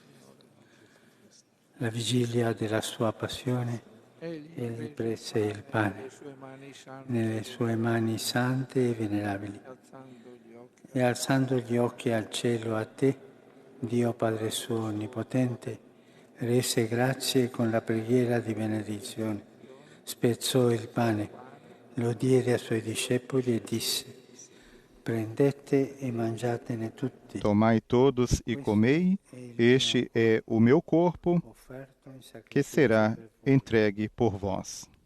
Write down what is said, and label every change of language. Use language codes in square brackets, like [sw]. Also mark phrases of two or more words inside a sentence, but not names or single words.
[it] La vigilia della sua passione, egli prese il pane nelle sue mani sante e venerabili e alzando gli occhi al cielo a te, Dio Padre suo onnipotente, rese grazie con la preghiera di benedizione, spezzò il pane, lo diede ai suoi discepoli e disse: prendete e mangiatene tutti. [pt] Tomai todos e comei, este é o meu corpo, que será entregue por vós.